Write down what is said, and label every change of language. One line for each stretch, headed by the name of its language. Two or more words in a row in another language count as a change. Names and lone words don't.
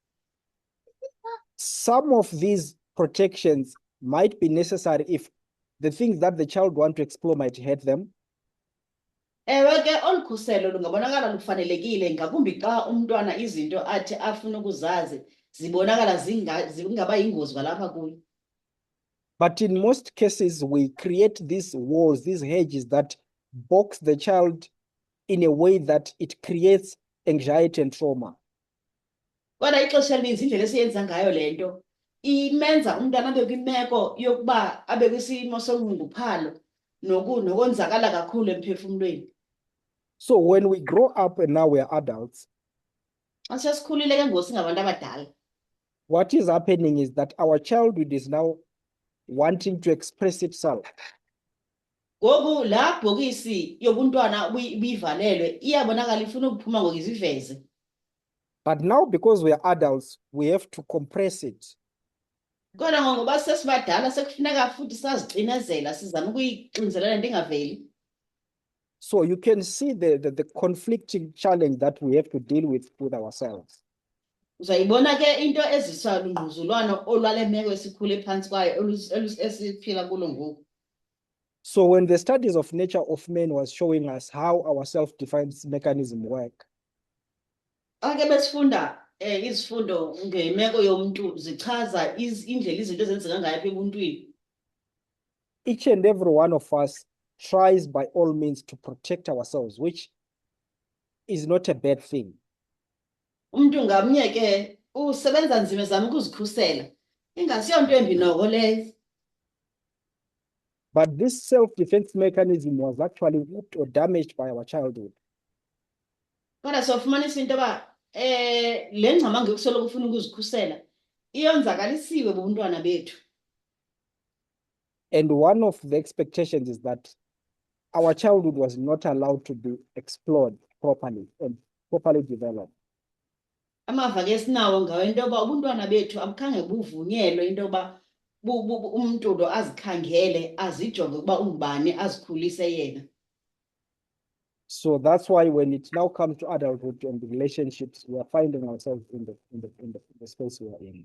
English: Some of these protections might be necessary if the things that the child want to explore might hurt them.
Xhosa: Ewe ke olu khuselo lungabonakala lufanelekile, ngakumbi xa umntwana izinto athi afuna ukuzazi zibonakala zingaba yingozi kwalapha kuyo.
English: But in most cases, we create these walls, these hedges that box the child in a way that it creates anxiety and trauma.
Xhosa: Kodwa ixesha elininzi indlela esiyenza ngayo le nto imenza umntwana abe kwimeko yokuba abe kwisimo sonxunguphalo nokonzakala kakhulu emphefumlweni.
English: So when we grow up and now we are adults,
Xhosa: Xa sesikhulile ke ngoku singabantu abadala,
English: what is happening is that our childhood is now wanting to express itself.
Xhosa: ngoku laa bhokisi yobuntwana ubivalelwe iyabonakala ifuna ukuphuma ngoku iziveze.
English: But now, because we are adults, we have to compress it.
Xhosa: Kodwa ngoba sesibadala sekufuneka futhi sazicinezela sizama ukuyixinzelela into ingaveli.
English: So you can see the conflicting challenge that we have to deal with ourselves.
Xhosa: Uzayibona ke into ezisa lungquzulwano olwale meko esikhule phantsi kwayo esiphila kulo ngoku.
English: So when the studies of nature of man was showing us how our self-defense mechanism work,
Xhosa: Xa ke besifunda izifundo ngemeko yomntu zichaza indlela izinto ezenzeka ngayo apha ebuntwini.
English: each and every one of us tries by all means to protect ourselves, which is not a bad thing.
Xhosa: Umntu ngamnye ke usebenza nzima ezama ukuzikhusela, ingasiyonto embi noko leyo.
English: But this self-defense mechanism was actually whooped or damaged by our childhood.
Xhosa: Kodwa sofumanisa into yoba le ngxabango yokusoloko ufuna ukuzikhusela iyonzakalisiwe bubuntwana bethu.
English: And one of the expectations is that our childhood was not allowed to be explored properly and properly developed.
Xhosa: Amava ke sinawo ngayo into yoba ubuntwana bethu abukhange buvunyelwe into yoba umntu lo azikhangele azijonge ukuba ungubani azikhulise yena.
English: So that's why when it now comes to adulthood and relationships, we are finding ourselves in the space we are in.